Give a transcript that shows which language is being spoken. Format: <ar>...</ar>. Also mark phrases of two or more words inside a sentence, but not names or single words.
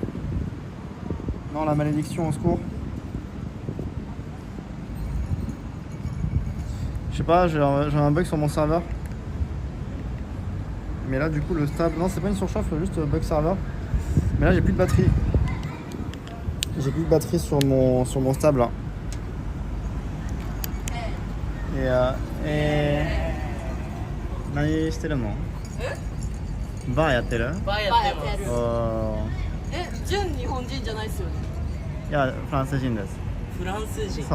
<fr>Non, la malédiction, au secours. Je sais pas, j'ai un bug sur mon serveur. Mais là du coup le stable, non c'est pas une surchauffe, juste bug serveur. Mais là j'ai plus de batterie. J'ai plus de batterie sur mon stable là.</fr> <ja>何してるの？バーやってる？バーやってます。お純日本人じゃないですよね。ーいやフランス人です。フランス人。</ja>